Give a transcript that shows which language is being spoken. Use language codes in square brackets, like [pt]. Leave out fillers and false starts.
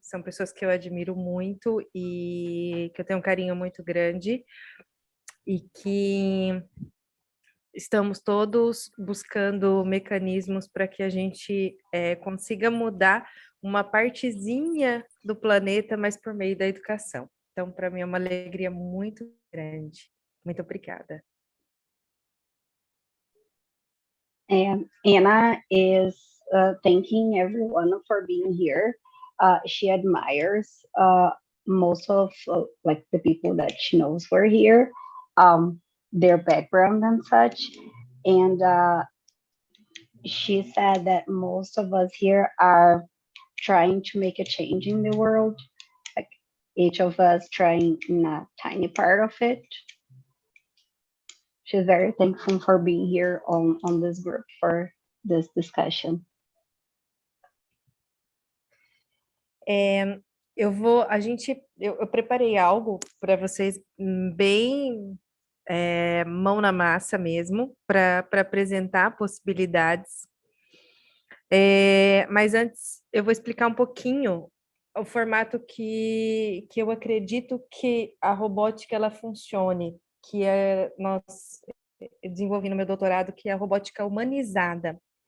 [pt] São pessoas que eu admiro muito e que eu tenho um carinho muito grande e que estamos todos buscando mecanismos para que a gente consiga mudar uma partezinha do planeta, mas por meio da educação. Então, para mim é uma alegria muito grande. Muito obrigada. [en] And Anna is thanking everyone for being here. She admires most of like the people that she knows were here, their background and such. And she said that most of us here are trying to make a change in the world, like each of us trying in a tiny part of it. She's very thankful for being here on this group for this discussion. [pt] Eu preparei algo para vocês bem mão na massa mesmo, para apresentar possibilidades. Mas antes eu vou explicar um pouquinho o formato que eu acredito que a robótica ela funcione, que nós desenvolvi no meu doutorado, que é a robótica humanizada,